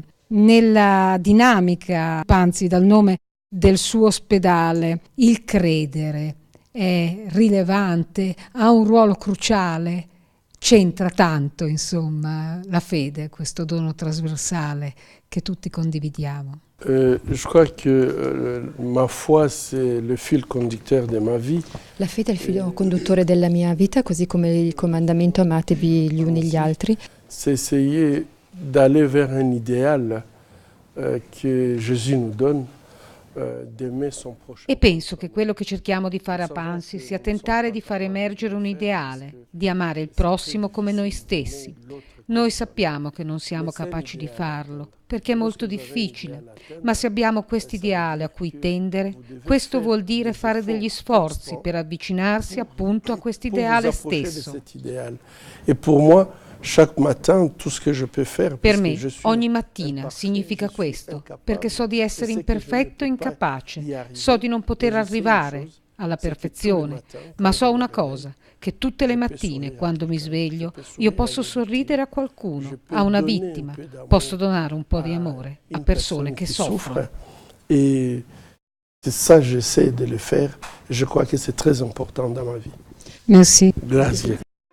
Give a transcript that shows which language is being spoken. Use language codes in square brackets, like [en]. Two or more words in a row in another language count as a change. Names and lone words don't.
[it] Nella dinamica, anzi dal nome del suo ospedale, il credere è rilevante, ha un ruolo cruciale, c'entra tanto, insomma, la fede, questo dono trasversale che tutti condividiamo. [fr] Je crois que ma foi c'est le fil conducteur de ma vie. [it] La fede è il filo conduttore della mia vita, così come il comandamento amatevi gli uni gli altri. [fr] C'est essayer d'aller vers un idéal que Jésus nous donne [it] E penso che quello che cerchiamo di fare a Pansy sia tentare di far emergere un ideale, di amare il prossimo come noi stessi. Noi sappiamo che non siamo capaci di farlo, perché è molto difficile, ma se abbiamo questo ideale a cui tendere, questo vuol dire fare degli sforzi per avvicinarsi appunto a questo ideale stesso. E per me, [fr] chaque matin, tout ce que je peux faire, [it] per me ogni mattina significa questo, perché so di essere imperfetto e incapace, so di non poter arrivare alla perfezione, ma so una cosa, che tutte le mattine quando mi sveglio io posso sorridere a qualcuno, a una vittima, posso donare un po' di amore a persone che soffrono. [fr] E ça j'essaie de le faire, je crois que c'est très important dans ma vie. Merci. [it] Grazie.